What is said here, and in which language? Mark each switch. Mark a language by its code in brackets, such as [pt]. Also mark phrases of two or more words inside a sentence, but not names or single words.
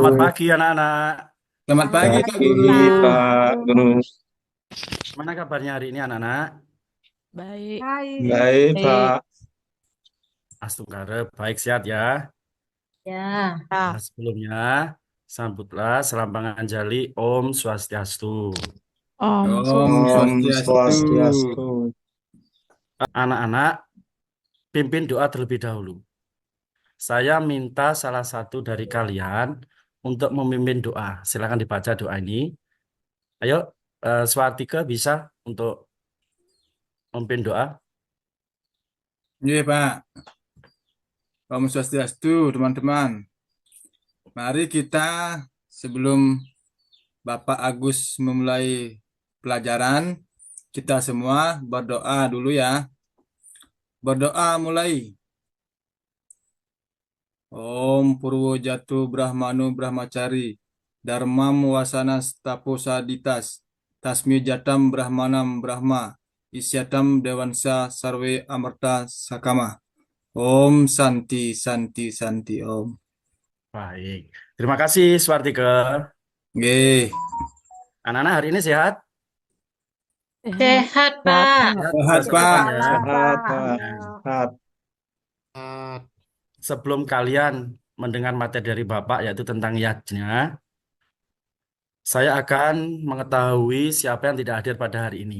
[id] Selamat pagi, anak-anak. Selamat Selamat pagi Selamat Pak pagi, Guru. pagi, Pak Pak. Guru. Gimana kabarnya hari ini, anak-anak? Baik. Baik. Baik, Baik. Pak. Astungkare, baik sehat ya. Ya. Nah, sebelumnya, sambutlah selambangan jali [sa] Om Swastiastu. [id] Om Om Om Swastiastu. Swastiastu. Anak-anak, pimpin doa terlebih dahulu. Saya minta salah satu dari kalian untuk memimpin doa. Silakan dibaca doa ini. Ayo, Swartika bisa untuk memimpin doa. Iya Pak. [sa] Om Swastiastu [id] teman-teman. Mari kita sebelum Bapak Agus memulai pelajaran, kita semua berdoa dulu ya. Berdoa mulai. [sa] Om Purwo Jatu Brahmanu Brahmacari Dharmam Wasana Taposaditas Tasmi Jatam Brahmanam Brahma Isyatam Dewansa Sarve Amarta Sakama. Om Santi Santi Santi Om. [id] Baik. Terima kasih, Swartika. Nggih. Anak-anak hari ini sehat? Sehat, Pak. Sehat Pak. Ya. Sehat, Pak. Nah, Sehat. sebelum kalian mendengar materi dari Bapak yaitu tentang yajna, saya akan mengetahui siapa yang tidak hadir pada hari ini.